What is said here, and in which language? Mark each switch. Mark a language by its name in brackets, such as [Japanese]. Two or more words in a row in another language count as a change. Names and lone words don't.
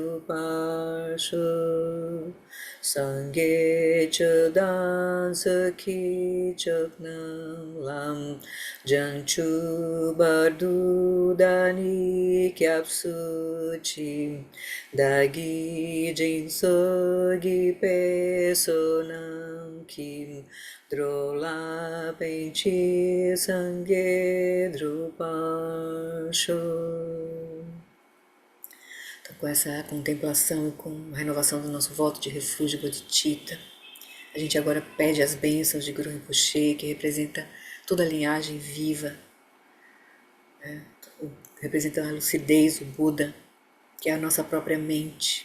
[Tibetan] འགྲུབ་པར་ཤོག སངས་རྒྱས་ཆོས་དང་ཚོགས་ཀྱི་མཆོག་རྣམས་ལ། བྱང་ཆུབ་བར་དུ་བདག་ནི་སྐྱབས་སུ་མཆི། བདག་གིས་སྦྱིན་སོགས་བགྱིས་པའི་བསོད་ནམས་ཀྱིས། འགྲོ་ལ་ཕན་ཕྱིར་སངས་རྒྱས་འགྲུབ་པར་ཤོག. [Portuguese] Então, com essa contemplação e com a renovação do nosso voto de refúgio bodhicitta, a gente agora pede as bênçãos de Guru Rinpoche, que representa toda a linhagem viva, representa a lucidez, o Buda, que é a nossa própria mente.